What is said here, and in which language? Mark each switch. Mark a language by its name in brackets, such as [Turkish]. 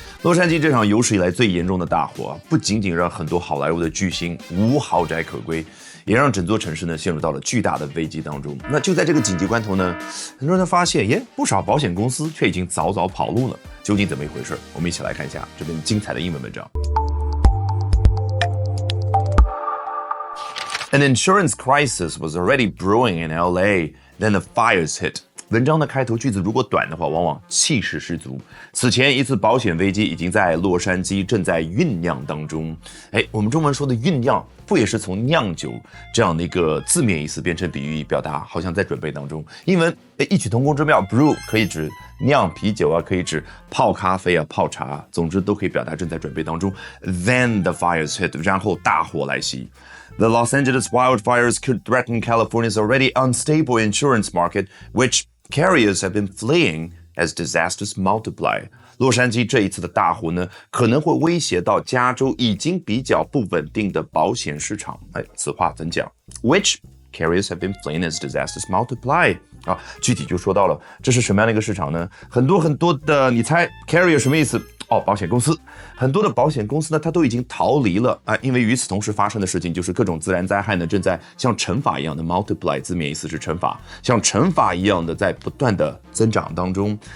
[Chinese] 洛杉矶这场有史以来最严重的大火，不仅仅让很多好莱坞的巨星无豪宅可归，也让整座城市呢陷入到了巨大的危机当中。那就在这个紧急关头呢，很多人发现，不少保险公司却已经早早跑路了。究竟怎么一回事？我们一起来看一下这篇精彩的英文文章。 [English] An insurance crisis was already brewing in LA, then the fires hit. [Chinese] 文章的开头句子如果短的话，往往气势十足。此前一次保险危机已经在洛杉矶正在酝酿当中。我们中文说的酝酿，不也是从酿酒这样的一个字面意思变成比喻表达，好像在准备当中。英文异曲同工之妙 ，brew 可以指酿啤酒啊，可以指泡咖啡啊、泡茶，总之都可以表达正在准备当中。 [English] Then the fires hit， [Chinese] 然后大火来袭。 [English] The Los Angeles wildfires could threaten California's already unstable insurance market, which carriers have been fleeing as disasters multiply. [Chinese] 洛杉矶这一次的大火呢，可能会威胁到加州已经比较不稳定的保险市场。此话怎讲 [English] ？Which carriers have been fleeing as disasters multiply. [Chinese] 具体就说到了，这是什么样的一个市场呢？很多的，你猜 carrier 什么意思？保险公司。很多的保险公司呢，它都已经逃离了因为与此同时发生的事情就是各种自然灾害呢，正在像乘法一样的 multiply， 字面意思是乘法，像乘法一样的在不断的增长当中。